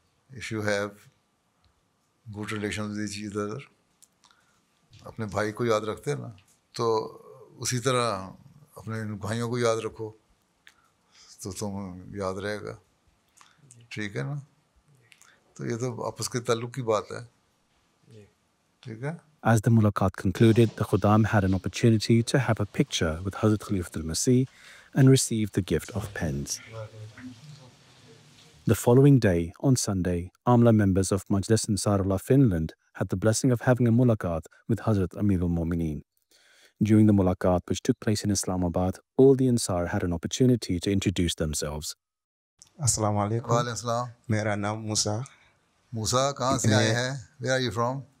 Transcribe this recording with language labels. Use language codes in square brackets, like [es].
[en] if you have good relations with each other، [ur] اپنے بھائی کو یاد رکھتے ہیں نا، تو اسی طرح اپنے بھائیوں کو یاد رکھو تو تم یاد رہے گا، ٹھیک ہے نا؟ تو یہ تو آپس کے تعلق کی بات ہے، ٹھیک ہے۔ [en] As the mulaqat concluded, the Khuddam had an opportunity to have a picture with Hazrat Khalifatul Masih and received the gift of pens. The following day, on Sunday, Amla members of Majlis Ansarullah Finland had the blessing of having a mulaqat with Hazrat Amir al-Mu'mineen. During the mulaqat which took place in Islamabad, all the Ansar had an opportunity to introduce themselves. [ur] السلام علیکم. وعلیکم السلام. میرا نام موسیٰ. موسیٰ کہاں سے آئے ہیں؟ [en] Where are you from?